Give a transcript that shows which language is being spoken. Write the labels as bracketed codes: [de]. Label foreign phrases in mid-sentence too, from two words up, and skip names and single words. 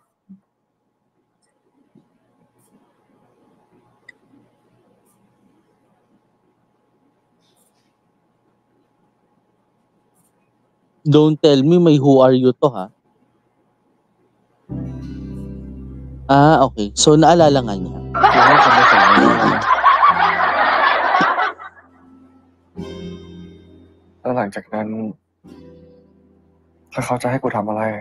[en] Don't tell me may who are you to, [tl] ha? Ah, okay. So, naalala nga niya. [th] แล้วหลังจากนั้นถ้าเขาจะให้กูทำอะไร